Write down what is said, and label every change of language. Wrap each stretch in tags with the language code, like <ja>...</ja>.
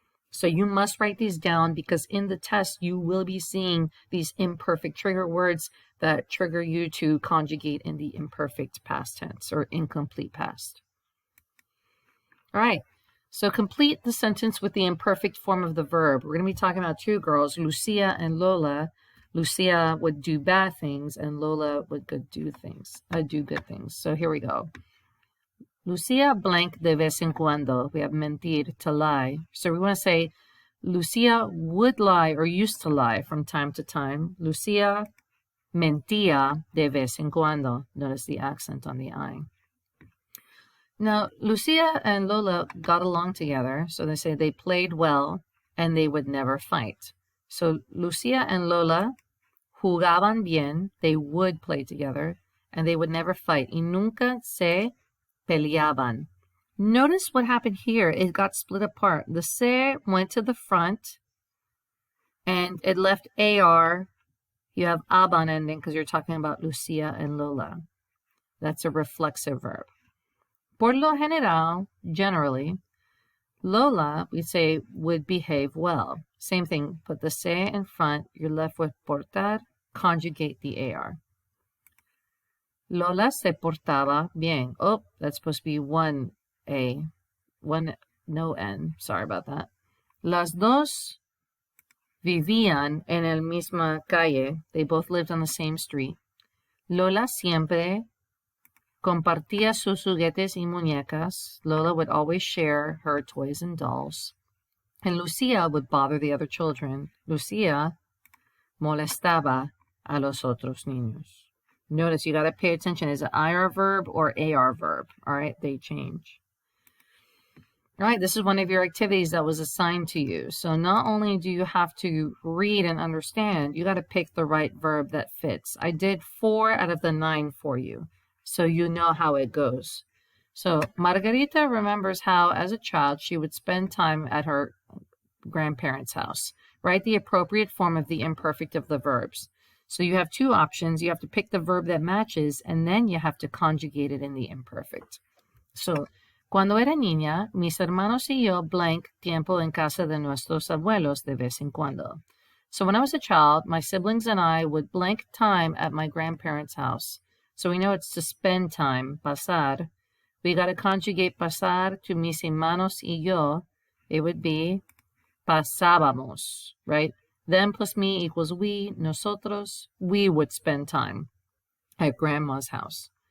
<en>So you must write these down because in the test you will be seeing these imperfect trigger words that trigger you to conjugate in the imperfect past tense or incomplete past. All right, so complete the sentence with the imperfect form of the verb. We're going to be talking about two girls, Lucia and Lola. Lucia would do bad things and Lola would do good things. So here we go.</en> <es>Lucia blank de vez en cuando.</es> <en>We have mentir, to lie. So we want to say, Lucia would lie or used to lie from time to time.</en> <es>Lucia mentía de vez en cuando.</es> <en>Notice the accent on the I. Now, Lucia and Lola got along together. So they say they played well and they would never fight.</en> <es>So Lucia and Lola jugaban bien.</es> <en>They would play together and they would never fight.</en> <es>Y nunca se peleaban.</es> <en>Notice what happened here. It got split apart. The se went to the front and it left AR. You have aban ending because you're talking about Lucia and Lola. That's a reflexive verb.</en> <es>Por lo general,</es> <en>generally, Lola, we say, would behave well. Same thing. Put the se in front. You're left with portar. Conjugate the AR.</en> <es>Lola se portaba bien.</es> <en>Oh, that's supposed to be one A. One, no N. Sorry about that.</en> <es>Las dos vivían en el misma calle.</es> <en>They both lived on the same street.</en> <es>Lola siempre compartía sus juguetes y muñecas.</es> <en>Lola would always share her toys and dolls. And Lucia would bother the other children.</en> <es>Lucia molestaba a los otros niños.</es> <en>Notice you got to pay attention. Is it IR verb or AR verb? All right, they change. All right, this is one of your activities that was assigned to you. So not only do you have to read and understand, you got to pick the right verb that fits. I did 4 out of the 9 for you, so you know how it goes. So Margarita remembers how, as a child, she would spend time at her grandparents' house. Write the appropriate form of the imperfect of the verbs. So you have 2 options. You have to pick the verb that matches, and then you have to conjugate it in the imperfect.</en> <es>So, cuando era niña, mis hermanos y yo blank tiempo en casa de nuestros abuelos de vez en cuando.</es> <en>So when I was a child, my siblings and I would blank time at my grandparents' house. So we know it's to spend time, pasar. We got to conjugate pasar to</en> <es>mis hermanos y yo.</es> <en>It would be pasábamos, right? Them plus me equals we, nosotros. We would spend time at grandma's house.</en>